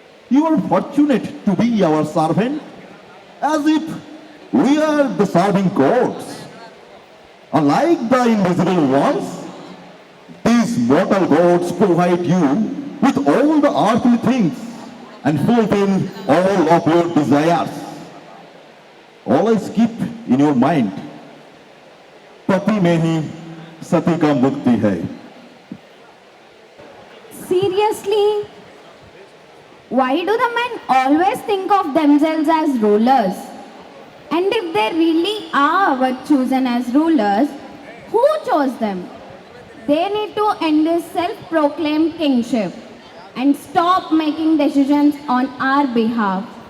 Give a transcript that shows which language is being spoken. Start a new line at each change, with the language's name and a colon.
English: You are fortunate to be our servant, as if we are the serving gods. Unlike the invisible ones, these mortal gods provide you with all the earthly things and fulfill all of your desires. Always keep in your mind,
Hindi: पति में ही सती का मुक्ति है.
English: Seriously? Why do the men always think of themselves as rulers? And if they really are chosen as rulers, who chose them? They need to end this self-proclaimed kingship and stop making decisions on our behalf.